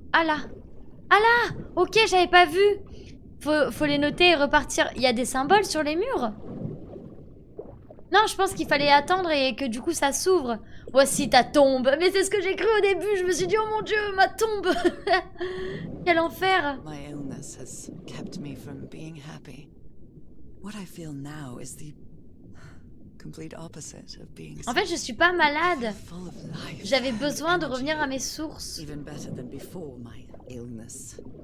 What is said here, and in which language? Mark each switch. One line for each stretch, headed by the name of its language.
French: Ah là! Ah là! Ok, j'avais pas vu. Faut les noter et repartir. Il y a des symboles sur les murs? Non, je pense qu'il fallait attendre et que du coup ça s'ouvre. Voici ta tombe. Mais c'est ce que j'ai cru au début. Je me suis dit, oh mon dieu, ma tombe. Quel enfer.
English: My illness has kept me from being happy. What I feel now is the complete opposite of being
French: En fait, je suis pas malade.
English: full of life.
French: J'avais besoin de revenir à mes sources.
English: Even better than before my illness.